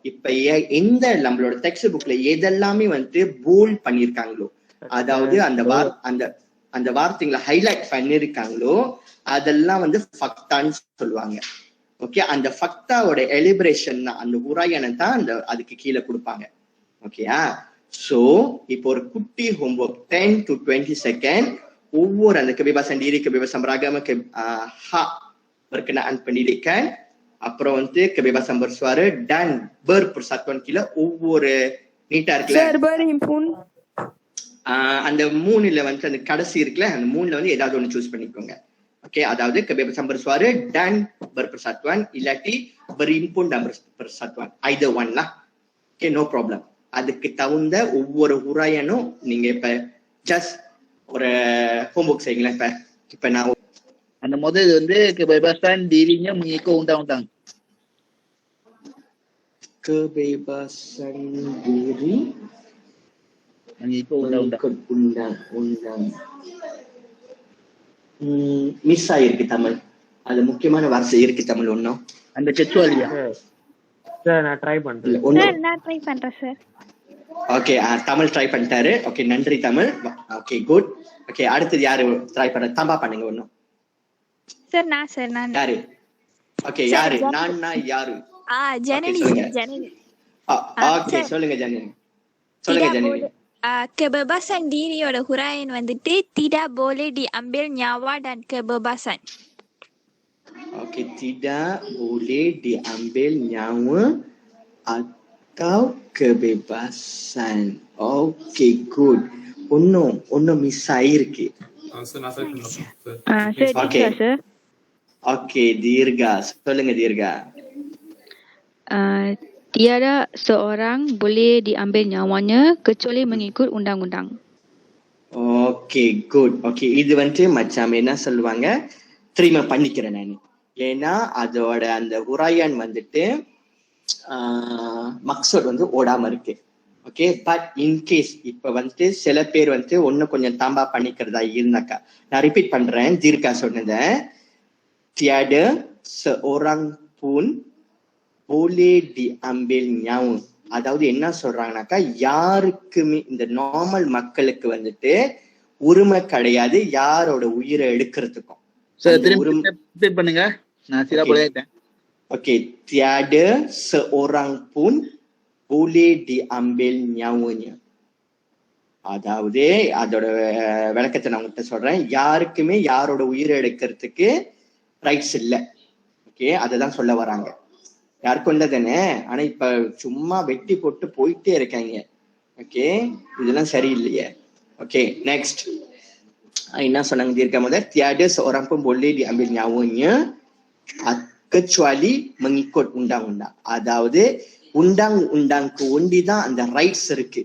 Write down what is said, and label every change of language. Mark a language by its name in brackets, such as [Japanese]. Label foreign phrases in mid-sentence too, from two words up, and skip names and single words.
[Tamil] இப்ப எந்த நம்மளோட டெக்ஸ்ட் புக்ல எதெல்லாமே வந்து போல்ட் பண்ணிருக்காங்களோ, அதாவது அந்த வார்த்தைகளை ஹைலைட் பண்ணிருக்காங்களோ அதெல்லாம் வந்து ஃபக்தான்னு சொல்லுவாங்க. ஓகே, அந்த ஃபக்தாவோட எலிபரேஷன் தான், அந்த உரையானை தான் அந்த அதுக்கு கீழே கொடுப்பாங்க. ஓகேயா? சோ இப்போ ஒரு குட்டி ஹோம்வொர்க் 10 to 20 செகண்ட் ஒவ்வொரு அந்த [Malay] kebebasan diri, kebebasan beragama, hak berkenaan pendidikan, [Tamil] அப்புறம் வந்து [Malay] kebebasan bersuara dan berpersatuan [Tamil] kila ஒவ்வொரு நீட்டா இருக்குல்ல சார் berimpun. அந்த மூணுல வந்து அந்த கடைசி இருக்குல்ல, அந்த மூணுல வந்து ஏதாவது ஒண்ணு சூஸ் பண்ணிக்கோங்க. ஓகே, அதாவது [Malay] kebebasan bersuara dan berpersatuan [Tamil] இல்லாட்டி [Malay] berimpun dan berpersatuan, [English] either one lah. okay, no problem. [Tamil] அதுக்கு தகுந்த ஒவ்வொரு உரையனும் நீங்க இப்ப ஜஸ்ட் ஒரு ஹோம்வொர்க் செய்யுங்களேன். இப்ப நான் அந்த முதல் வந்து [Malay] kebebasan dirinya mengikut undang-undang. kebebasan diri mengikut undang-undang. [Tamil] மிஸ் ஆயிருக்கு தமிழ். அது முக்கியமான வார்த்தை இருக்கு தமிழ் ஒன்னும். அந்த செச்சுவாலியா சார் நான் ட்ரை பண்றேன். சார் நான் ட்ரை பண்றேன் சார். ஓகே, தமிழ் ட்ரை பண்ணிட்டாரு. ஓகே, நன்றி தமிழ். [English] okay, good. [Tamil] ஓகே, அடுத்தது யாரு ட்ரை பண்ற? தம்பா பண்ணுங்க ஒன்னும். சார் நான் யாரு? ஓகே, யாரு? நான் யாரு? ஜனனி. ஓகே, சொல்லுங்க ஜனனி. சொல்லுங்க ஜனனி. [Malay] Kebebasan diriயோட huraian வந்துட்டு tidak boleh diambil nyawa dan kebebasan. Okey, tidak boleh diambil nyawa atau kebebasan. Okey, good. [Tamil] ஒன்னும் மிஸ் ஆயிருக்கு. Okay. Okey, Dirga. சொல்லுங்க Dirga. [Malay] Tiada seorang boleh diambil nyawanya kecuali mengikut undang-undang. [English] Okay, good. [Tamil] Okay, இது வந்து மச்சாம் என்ன சொல்லுவாங்க, திரும்ப பண்ணிக்கிறேன் நான். ஏன்னா அதோட அந்த உரையான் வந்துட்டு மக்சட் வந்து ஓடாம இருக்கு. ஓகே, [English] but incase [Tamil] இப்ப வந்து சில பேர் வந்து ஒன்னும் கொஞ்சம் தாம்பா பண்ணிக்கிறதா இருந்தாக்கா, நான் ரிப்பீட் பண்றேன் தீர்க்கா சொன்னதை. [Malay] tiada seorang pun boleh diambil nyawa, [Tamil] அதாவது என்ன சொல்றாங்கனாக்கா, யாருக்குமே இந்த நார்மல் மக்களுக்கு வந்துட்டு உரிமை கிடையாது யாரோட உயிரை எடுக்கிறதுக்கும். பண்ணுங்க, நான் சீரா போயிட்டேன். ஓகே, [Malay] tiada seorang pun boleh diambil nyawanya, [Tamil] அதாவது அதோட விளக்கத்தை நான் உங்கள்கிட்ட சொல்றேன். யாருக்குமே யாரோட உயிரை எடுக்கிறதுக்கு ரைட்ஸ் இல்லை. ஓகே, அததான் சொல்ல வராங்க. யாருக்கும் இல்லை தானே, ஆனா இப்ப சும்மா வெட்டி போட்டு போயிட்டே இருக்காங்க. ஓகே, இதெல்லாம் சரியில்லையே. [English] okay, next [Tamil] என்ன சொன்னாங்க தீர்க்க முதல், [Malay] tiada seorang pun boleh diambil nyawanya kecuali mengikut undang-undang, [Tamil] அதாவது undang-undangக்கு ஒண்டிதான் அந்த ரைட்ஸ் இருக்கு.